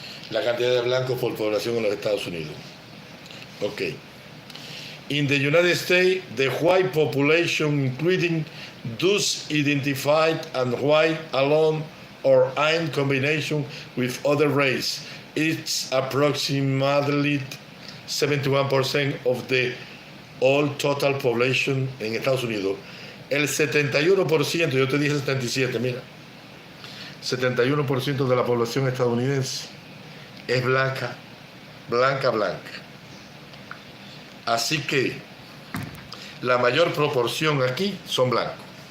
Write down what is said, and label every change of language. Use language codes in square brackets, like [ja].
[es] La cantidad de blancos por población en los Estados Unidos. [en] Okay. In the United States, the white population, including those identified and white alone or in combination with other race, is approximately 71% of the all total population [es] en Estados Unidos. El 71%, yo te dije 77, mira, 71% de la población estadounidense es blanca, blanca, blanca. Así que la mayor proporción aquí son blancos.